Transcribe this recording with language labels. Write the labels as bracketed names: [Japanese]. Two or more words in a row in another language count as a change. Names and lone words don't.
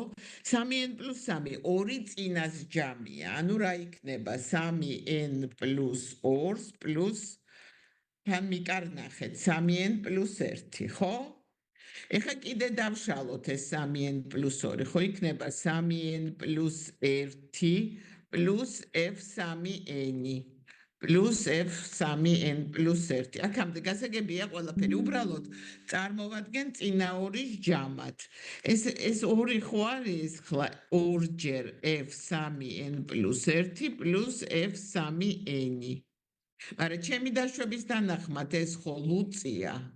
[Georgian] 3n plus 3 ორი წინას ჯამია. ანუ რა იქნება 3n plus 2 plus თან მიკარნახეთ 3n plus 1, ხო? ეხლა კიდე დავშალოთ ეს 3n plus 2, ხო იქნება 3n plus 1 plus f3n plus f3n plus 1. აქამდე გასაგებია ყველაფერი, უბრალოდ წარმოვადგენ წინა ორის ჯამად. ეს ორი ხო არის ხლა ორჯერ f3n plus 1 plus f3n. მაგრამ ჩემი დაშვების თანახმად ეს ხო ლუწია.